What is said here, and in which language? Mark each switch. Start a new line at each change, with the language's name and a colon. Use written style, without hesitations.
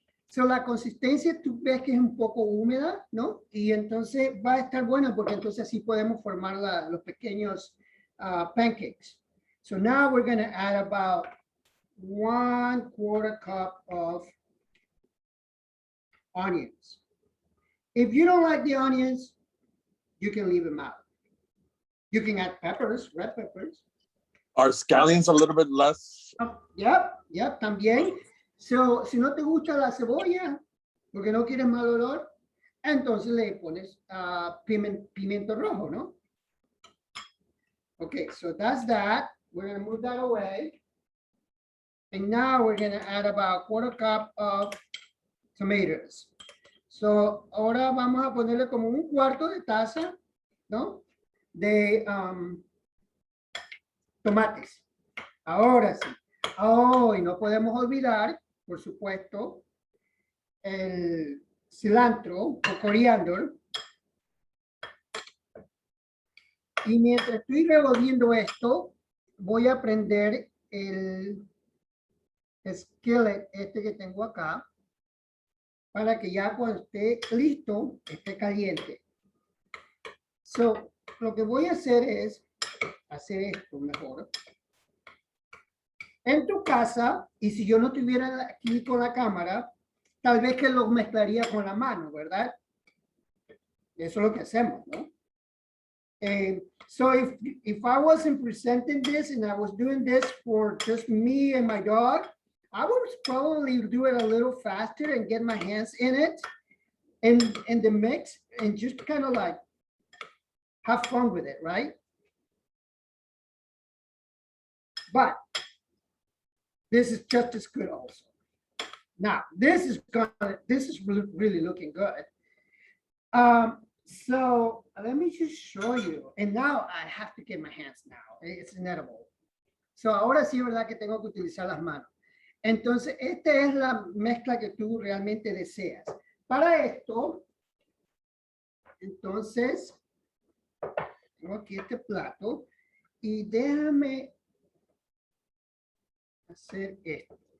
Spanish: So, la consistencia tú ves que es un poco húmeda, ¿no? Y entonces va a estar buena porque entonces así podemos formar los pequeños pancakes.
English: So now we're going to add about 1/4 cup of onions. If you don't like the onions, you can leave them out. You can add peppers, red peppers. Are scallions a little bit less?
Spanish: Yep, también. So, si no te gusta la cebolla, porque no quieres mal olor, entonces le pones pimiento rojo, ¿no?
English: Okay, so that's that. We're going to move that away. And now we're going to add about 1/4 cup of tomatoes.
Spanish: So, ahora vamos a ponerle como 1/4 de taza, ¿no? De tomates. Ahora sí. Oh, y no podemos olvidar, por supuesto, el cilantro o coriander. Y mientras estoy revolviendo esto, voy a prender el skillet este que tengo acá para que ya cuando esté listo, esté caliente. So, lo que voy a hacer es hacer esto mejor. En tu casa, y si yo no estuviera aquí con la cámara, tal vez que lo mezclaría con la mano, ¿verdad? Eso es lo que hacemos, ¿no?
English: So if I wasn't presenting this and I was doing this for just me and my dog, I would probably do it a little faster and get my hands in it and in the mix and just kind of like have fun with it, right? But this is just as good also. Now, this is really looking good. So let me just show you. And now I have to get my hands now. It's inedible. So
Spanish: ahora sí, ¿verdad? Que tengo que utilizar las manos. Entonces, esta es la mezcla que tú realmente deseas. Para esto, entonces, tengo aquí este plato y déjame hacer esto.